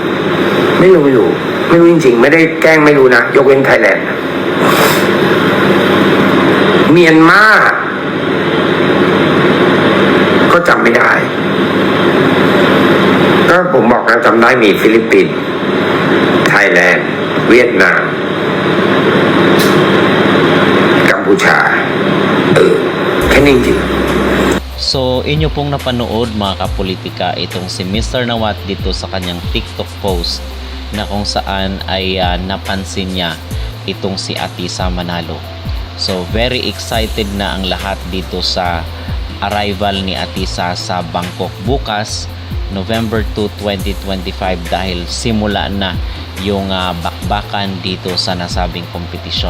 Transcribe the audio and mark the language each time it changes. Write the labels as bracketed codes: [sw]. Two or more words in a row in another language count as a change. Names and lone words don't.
[th] จริงๆไม่ได้แกล้งไม่รู้นะยกเว้นไทยแลนด์เมียนมาก็จำไม่ได้ก็ผมบอกนะจำได้มีฟิลิปปินส์ไทยแลนด์เวียดนามกัมพูชาแค่นี้จริง [tl] So, inyo pong napanood mga kapolitika itong si Mr. Nawat dito sa kanyang TikTok post na kung saan ay napansin niya itong si Atisa Manalo. So, [en] very excited [tl] na ang lahat dito sa arrival ni Atisa sa Bangkok bukas, November 2, 2025 dahil simula na yung bakbakan dito sa nasabing kompetisyon.